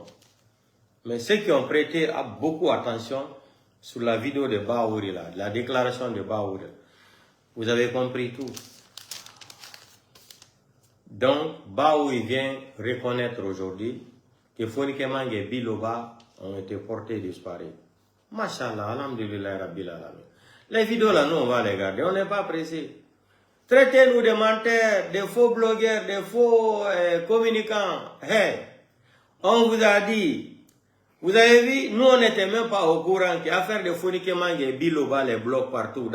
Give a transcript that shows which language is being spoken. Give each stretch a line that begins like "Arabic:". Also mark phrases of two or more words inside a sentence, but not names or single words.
French: Mais ceux qui ont prêté beaucoup attention sur la vidéo de Baouri, là, la déclaration de Baouri, vous avez compris tout. Donc, Baouri vient reconnaître aujourd'hui que Fonike Mange et Biloba ont été portés disparus.
Arabic: Machallah, alhamdulillah, rabbil alamin.
French: Les vidéos là, nous on va les garder, on n'est pas pressé. Traitez-nous de menteurs, de faux blogueurs, de faux communicants. Hey, on vous a dit, Vous avez vu, nous on n'était même pas au courant qu'affaire de Fonikema et Biloba les bloquent partout.